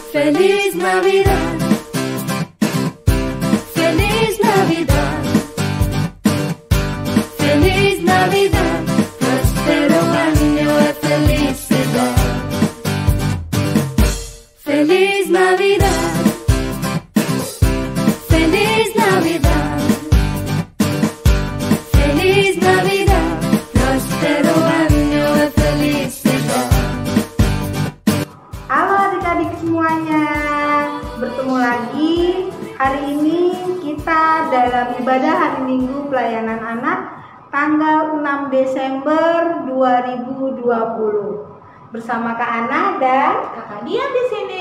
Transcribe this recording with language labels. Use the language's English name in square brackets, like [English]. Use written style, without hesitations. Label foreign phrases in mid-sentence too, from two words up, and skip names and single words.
[Spanish] Feliz Navidad, Feliz Navidad, Feliz Navidad, prospero año de felicidad. Feliz Navidad, Feliz Navidad, Feliz Navidad, prospero año de felicidad. [Indonesian] Halo adik-adik semuanya, bertemu lagi. Hari ini kita dalam ibadah hari Minggu pelayanan anak tanggal 6 Desember 2020 bersama Kak Ana dan Kakak Dian di sini.